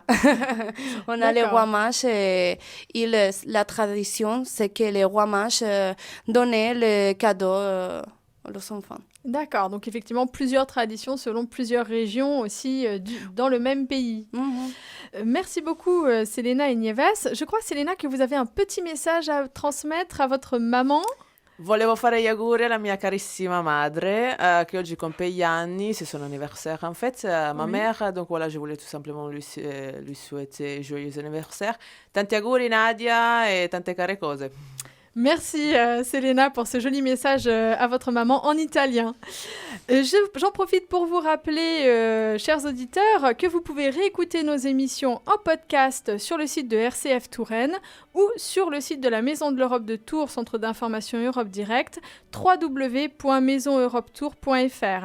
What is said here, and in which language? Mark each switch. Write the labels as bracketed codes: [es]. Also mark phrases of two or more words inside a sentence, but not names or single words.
[fr] On a les rois mages et la tradition, c'est que les rois mages donnaient les cadeaux aux enfants. D'accord, donc effectivement plusieurs traditions selon plusieurs régions aussi dans le même pays. Merci beaucoup Selena et Nieves. Je crois Selena que vous avez un petit message à transmettre à votre maman. [it] Volevo fare gli auguri alla mia carissima madre che oggi compie gli anni, [fr] c'est son anniversaire en fait, ma mère, donc voilà, je voulais tout simplement lui souhaiter joyeux anniversaire. [it] Tanti auguri Nadia e tante care cose. [fr] Merci Selena pour ce joli message à votre maman en italien. J'en profite pour vous rappeler, chers auditeurs, que vous pouvez réécouter nos émissions en podcast sur le site de RCF Touraine ou sur le site de la Maison de l'Europe de Tours, Centre d'information Europe Direct, www.maisoneuropetour.fr.